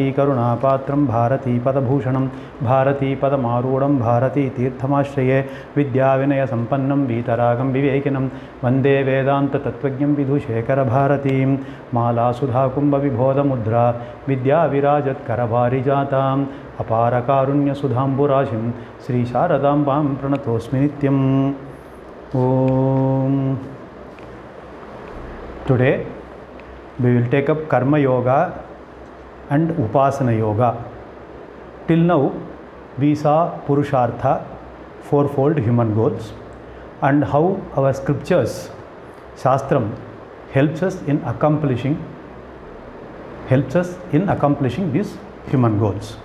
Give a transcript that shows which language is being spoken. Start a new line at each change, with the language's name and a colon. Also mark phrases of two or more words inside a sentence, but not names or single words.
Sanskrit: ಕರುಣಾಪಾತ್ರಂ ಭಾರತೀ ಪದಭೂಷಣಂ ಭಾರತೀ ಪದಮಾರೂಢಂ ಭಾರತೀ ತೀರ್ಥಮಾಶ್ರಯೇ ವಿದ್ಯಾವಿನಯ ಸಂಪನ್ನಂ ವೀತರಾಗಂ ವಿವೇಕಿನಂ ವಂದೇ ವೇದಾಂತ ತತ್ವಜ್ಞಂ ವಿಧುಶೇಖರ ಭಾರತೀಂ ಮಾಲಾಸುಧಾಕುಂಭವಿಬೋಧಮುದ್ರಾ ವಿದ್ಯಾವಿರಾಜತ್ಕರವಾರಿಜಾತಾಂ ಅಪಾರಕಾರುಣ್ಯಸುಧಾಂಬುರಾಶಿಂ ಶ್ರೀ ಶಾರದಾಂಬಾಂ ಪ್ರಣತೋಸ್ಮಿ ನಿತ್ಯಂ. ಓಂ.
English: Today we will take up Karma Yoga and Upasana Yoga. Till now we saw Purushartha, fourfold human goals, and how our scriptures, Shastram, helps us in accomplishing these human goals.